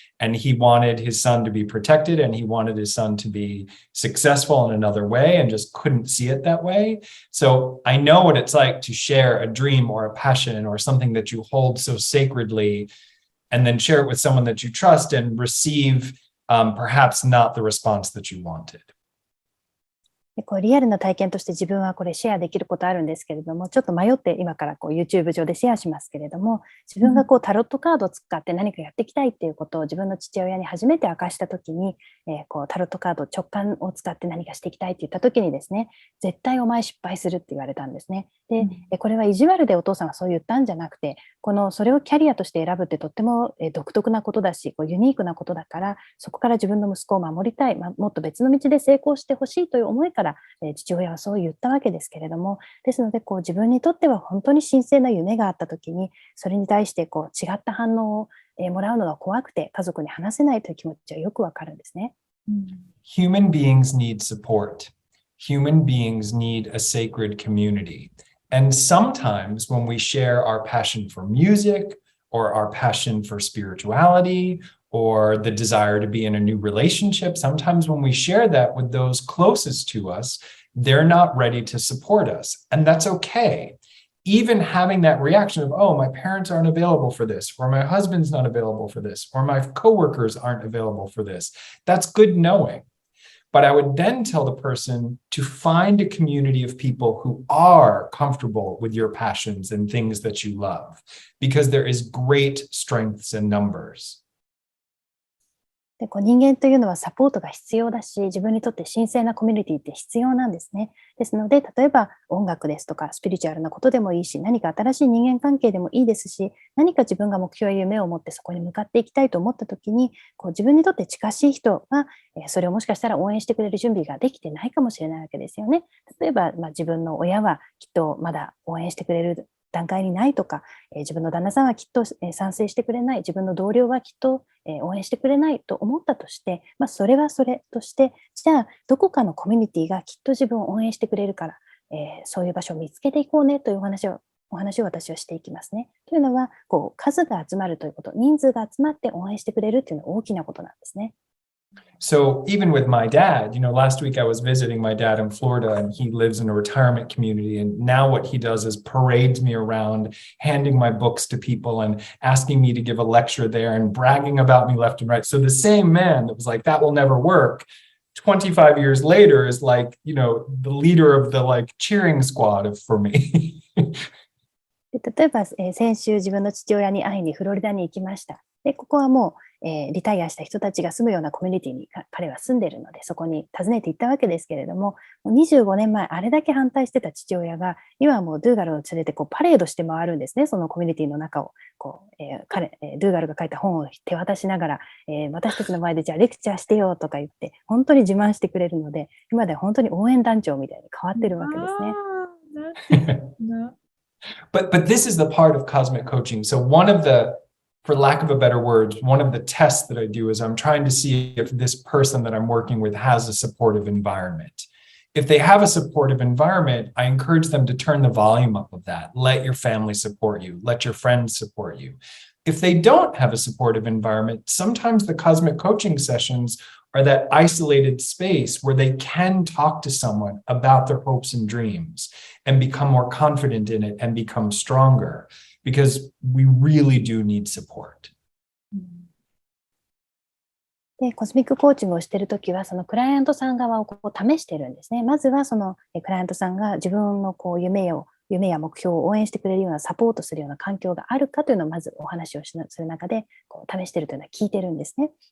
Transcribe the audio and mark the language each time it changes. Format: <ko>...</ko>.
<en>And he wanted his son to be protected and he wanted his son to be successful in another way and just couldn't see it that way. So I know what it's like to share a dream or a passion or something that you hold so sacredly and then share it with someone that you trust and receive perhaps not the response that you wanted.</en> <ja>でリアルな体験として自分はこれシェアできることあるんですけれども、ちょっと迷って今からYouTube 上でシェアしますけれども、自分がタロットカードを使って何かやっていきたいっていうことを自分の父親に初めて明かしたときに、タロットカード直感を使って何かしていきたいって言ったときにですね、絶対お前失敗するって言われたんですね。で、これは意地悪でお父さんがそう言ったんじゃなくて、それをキャリアとして選ぶってとっても独特なことだし、ユニークなことだから、そこから自分の息子を守りたい、もっと別の道で成功してほしいという思いから父親はそう言ったわけですけれども、ですので自分にとっては本当に神聖な夢があったときに、それに対して違った反応をもらうのが怖くて家族に話せないという気持ちはよくわかるんですね。</ja> <en>Human beings need support. Human beings need a sacred community. And sometimes when we share our passion for music or our passion for spirituality or the desire to be in a new relationship, sometimes when we share that with those closest to us, they're not ready to support us. And that's okay. Even having that reaction of, oh, my parents aren't available for this, or my husband's not available for this, or my coworkers aren't available for this, that's good knowing. But I would then tell the person to find a community of people who are comfortable with your passions and things that you love, because there is great strengths in numbers.</en> <ja>で人間というのはサポートが必要だし、自分にとって神聖なコミュニティって必要なんですね。ですので、例えば音楽ですとかスピリチュアルなことでもいいし、何か新しい人間関係でもいいですし、何か自分が目標や夢を持ってそこに向かっていきたいと思ったときに、自分にとって近しい人がそれをもしかしたら応援してくれる準備ができてないかもしれないわけですよね。例えば、自分の親はきっとまだ応援してくれる段階にないとか、自分の旦那さんはきっと賛成してくれない、自分の同僚はきっと応援してくれないと思ったとして、それはそれとして、じゃあどこかのコミュニティがきっと自分を応援してくれるから、そういう場所を見つけていこうねというお話を私はしていきますね。というのは、数が集まるということ、人数が集まって応援してくれるというのは大きなことなんですね。</ja> <en>So even with my dad, last week I was visiting my dad in Florida and he lives in a retirement community. And now what he does is parades me around, handing my books to people and asking me to give a lecture there and bragging about me left and right. So the same man that was like, that will never work, 25 years later is like, the leader of the cheering squad for me.</en> <ja>例えば、先週自分の父親に会いにフロリダに行きました。で、ここはもう、リタイアした人たちが住むようなコミュニティに彼は住んでいるので、そこに訪ねて行ったわけですけれども、25年前、あれだけ反対してた父親が、今はもうドゥーガルを連れてパレードして回るんですね、そのコミュニティの中を。ドゥーガルが書いた本を手渡しながら、私たちの前でじゃあレクチャーしてよとか言って、本当に自慢してくれるので、今では本当に応援団長みたいに変わってるわけですね。</ja> <en>But this is the part of cosmic coaching. So for lack of a better word, one of the tests that I do is I'm trying to see if this person that I'm working with has a supportive environment. If they have a supportive environment, I encourage them to turn the volume up of that. Let your family support you. Let your friends support you. If they don't have a supportive environment, sometimes the cosmic coaching sessions are that isolated space where they can talk to someone about their hopes and dreams and become more confident in it and become stronger, because we really do need support.</en> <ja>で、コスミックコーチングをしているときは、そのクライアントさん側を試しているんですね。まずはそのクライアントさんが自分の夢や目標を応援してくれるようなサポートするような環境があるかというのをまずお話をする中で試しているというのは聞いてるんですね。</ja>